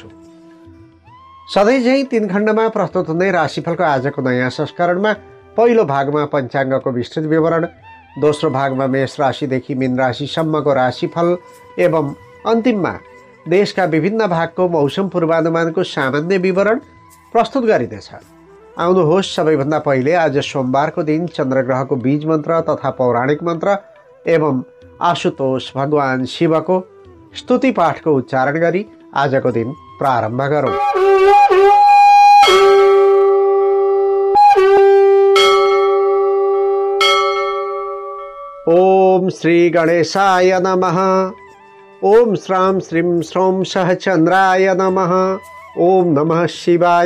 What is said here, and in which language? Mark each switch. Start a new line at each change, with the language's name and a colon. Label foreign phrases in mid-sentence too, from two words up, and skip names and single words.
Nepali: सधैँ झैं 3 खण्डमा प्रस्तुत हुने राशिफलको आजको नयाँ संस्करणमा पहिलो भागमा पञ्चाङ्गको विस्तृत विवरण, दोस्रो भागमा मेष राशिदेखि मीन राशिसम्मको राशिफल एवं अन्तिममा देशका विभिन्न भागको मौसम पूर्वानुमानको सामान्य विवरण प्रस्तुत गरिनेछ। आउनुहोस् सबैभन्दा पहिले आज सोमबारको दिन चन्द्रग्रहको बीज मन्त्र तथा पौराणिक मन्त्र एवं आशुतोष भगवान शिवको स्तुति पाठको उच्चारण गरी आजको दिन प्रारम्भ गरौँ।
Sanskrit: ओम श्री गणेशाय नमः। ओम श्रां श्रीं श्रौं सह चन्द्राय नमः। ओम नमः शिवाय।